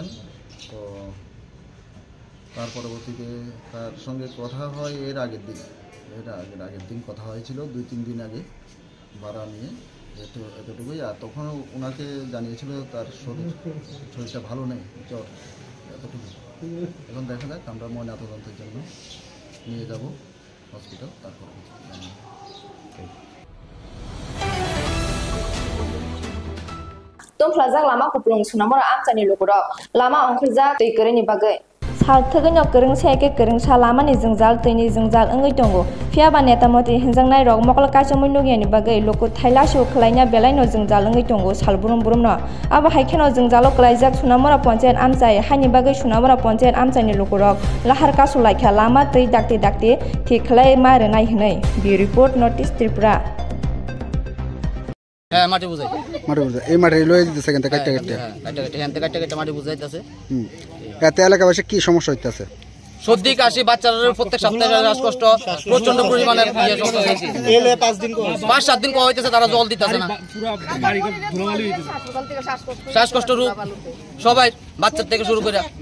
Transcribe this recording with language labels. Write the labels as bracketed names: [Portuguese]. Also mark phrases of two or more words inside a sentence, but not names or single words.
[Bangla] তো তার পরবর্তীতে তার সঙ্গে কথা হয় এর আগের দিন কথা হয়েছিল, 2-3 দিন আগে ভাড়া নিয়ে, এতটুকুই। আর তখন ওনাকে জানিয়েছিল তার শরীরটা ভালো নেই, জ্বর, এতটুকু। এখন দেখা যাক, আমরা ময়না তদন্তের জন্য নিয়ে যাব হসপিটাল, তারপর [Kok Borok] Tungflajak lama kuplung sunamora amchani lukuro lama ongkhrijak tui koreni bagai salthogino koreng seke koreng salama ni jingjal tuini jingjal ongai tongo phiaba neta moti hinjangnai rok mokol kaisomoi nugiani bagai loku thailasu khlaina belaino jingjal ongai tongo salburum burumno abo haikheno jingjalo klaijak sunamora panchayat amchai haini bagai sunamora panchayat amchani lukurok lahar kasu laikha lama tui dakte thik khlai mare nai hnai bi report notice Tripura [Bangla] মাটি বুঝাই এই মাটি লয়ে দিতেছে কেন কাটতে মাটি বুঝাইতেছে। এতে এলাকাবাসী কি সমস্যা হইতেছে? সর্দি কাশি, বাচ্চাদের প্রত্যেক সপ্তাহে শ্বাসকষ্ট, প্রচন্ড পরিমাণে 5-7 দিন হইতেছে, তারা জল দিতেছে না, শ্বাসকষ্ট রোগ সবাই বাচ্চার থেকে শুরু করে।